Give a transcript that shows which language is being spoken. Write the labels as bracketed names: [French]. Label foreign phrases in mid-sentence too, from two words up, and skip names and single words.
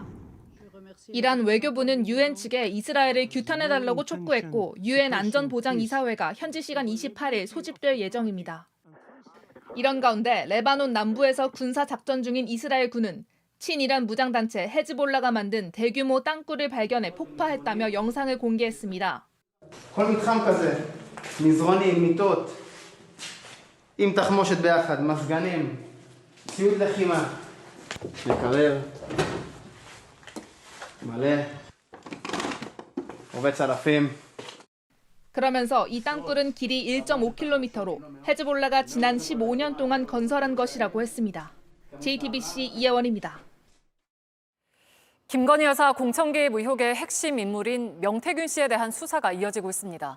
[Korean] 이란 외교부는 유엔 측에 이스라엘을 규탄해달라고 촉구했고 유엔 안전보장이사회가 현지 시간 28일 소집될 예정입니다. 이런 가운데 레바논 남부에서 군사작전 중인 이스라엘 군은 친이란 무장단체 헤즈볼라가 만든 대규모 땅굴을 발견해 폭파했다며 영상을 공개했습니다. [Hebrew] כל מתחם כזה, מזרונים, מיטות, עם תחמושת ביחד, מזגנים, ציוד לחימה, מקרר, מלא, עובד צלפים. [Korean] 그러면서 이 땅굴은 길이 1.5km로 헤즈볼라가 지난 15년 동안 건설한 것이라고 했습니다. JTBC 이혜원입니다. 김건희 여사 공천 개입 의혹의 핵심 인물인 명태균 씨에 대한 수사가 이어지고 있습니다.